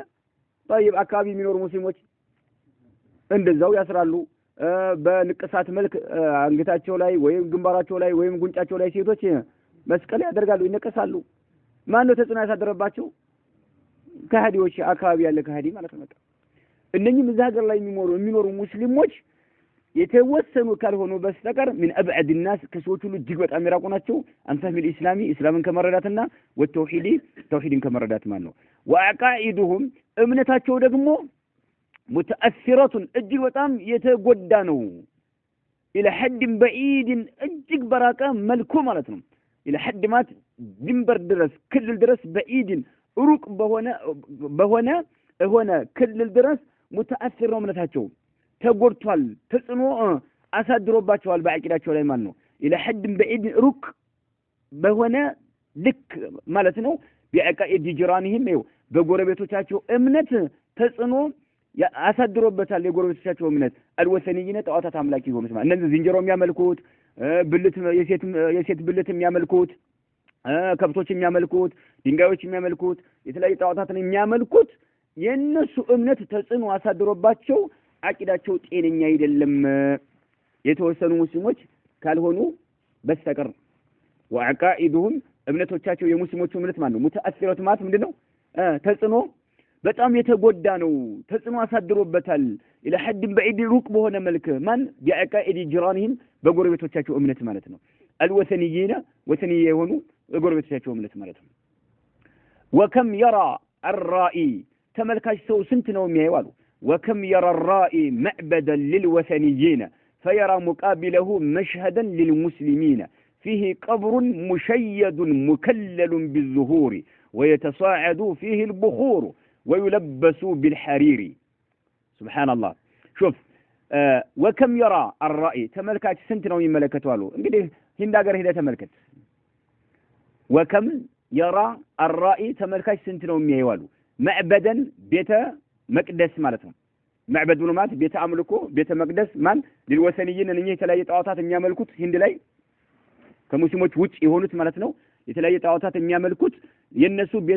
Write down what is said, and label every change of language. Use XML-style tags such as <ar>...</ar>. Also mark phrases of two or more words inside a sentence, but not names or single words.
<am>طيب አካባቢ የሚኖሩ ሙስሊሞች እንደዛው ያስራሉ። በንቅሳት መልክ አንገታቸው ላይ ወይም ግንባራቸው ላይ ወይም ጉንጫቸው ላይ ሴቶች መስቀል ያደርጋሉ፣ ይነቀሳሉ። ማን ነው ተጽዕኖ ያሳደረባቸው? ከሃዲዎች፣ አካባቢ ያለ ከሃዲ ማለት ነው። እነኚህም እዛ ሀገር ላይ የሚኖሩ ሙስሊሞች የተወሰኑ ካልሆኑ በስተቀር</am> <ar>من ابعد الناس</ar> <am>ከሰዎች ሁሉ እጅግ በጣም የራቁ ናቸው አንፈም الاسلامي እስላምን ከመረዳትና ተውሂድን ከመረዳት ማለት ነው وعقائدهم እምነታቸው ደግሞ متاثره እጅግ በጣም የተጎዳ ነው</am> <ar>الى حد بعيد</ar> <am>እጅግ በራቀ መልኩ ማለት ነው</am> <ar>الى حد</ar> <am>ማለት ድንበር ድረስ ክልል ድረስ بعيد ሩቅ በሆነ ክልል ድረስ متاثر ነው እምነታቸው ተጎድቷል ተጽኖ አሳድሮባቸዋል በአቂዳቸው ላይ ማለት ነው</am> <ar>الى حد بعيد</ar> <am>ሩቅ በሆነ ልክ ማለት ነው</am> <ar>بعقائد جيرانهم</ar> <am>በጎረቤቶቻቸው እምነት ተጽኖ አሳድሮበታል የጎረቤቶቻቸው እምነት አልወሰኒይነ ጣዖታት አምላኪ ሆኑት ማለት እነዚህ ዝንጀሮ የሚያመልኩት ብልት የሴት ብልት የሚያመልኩት ከብቶች የሚያመልኩት ድንጋዮች የሚያመልኩት የተለያዩ ጣዖታትን የሚያመልኩት የነሱ እምነት ተጽኖ አሳድሮባቸው አቂዳቸው ጤነኛ አይደለም የተወሰኑ ሙስሊሞች ካልሆኑ በስተቀር ወአቃኢዱሁም እምነቶቻቸው የሙስሊሞቹ እምነት ማለት ነው ሙተአሲራት ማለት ምንድነው ተጽኖ በጣም የተጎዳ ነው ተጽኖ አሳድሮበታል</am> <ar>الى حد بعيد</ar> <am>ሩቅ በሆነ መልክ ማን</am> <ar>بعقائد جيرانهم</ar> <am>በጎረቤቶቻቸው እምነት ማለት ነው አልወሰኒይና ወሰኒይ የሆኑ በጎረቤቶቻቸው እምነት ማለት</am> <ar>ነው وكم يرى الرائي</ar> <am>ተመልካች ሰው ስንት ነው የሚያየው አሉ</am> <ar>وكم يرى الرائي معبدا للوثنيين فيرى مقابله مشهدا للمسلمين فيه قبر مشيد مكلل بالزهور ويتصاعد فيه البخور ويلبس بالحرير سبحان الله شوف وكم يرى الرائي تملكات سنت</ar> <am>ነው የሚመለከተው አሉ እንግዲህ ህንድ ሀገር ሄደ ተመልከት</am> <ar>وكم يرى الرائي</ar> <am>ተመልካች ስንት ነው የሚያየው አሉ معبدا ቤተ መቅደስ ማለት ነው معبد ብሎ ማለት ቤተ አምልኮ ቤተ መቅደስ ማን ለልወሰኒይን እነኚህ የተለያየ ጣዖታት የሚያመልኩት ህንድ ላይ ከሙስሊሞች ውጭ የሆኑት ማለት ነው የተለያየ ጣዖታት የሚያመልኩት የነሱ ቤተ</am>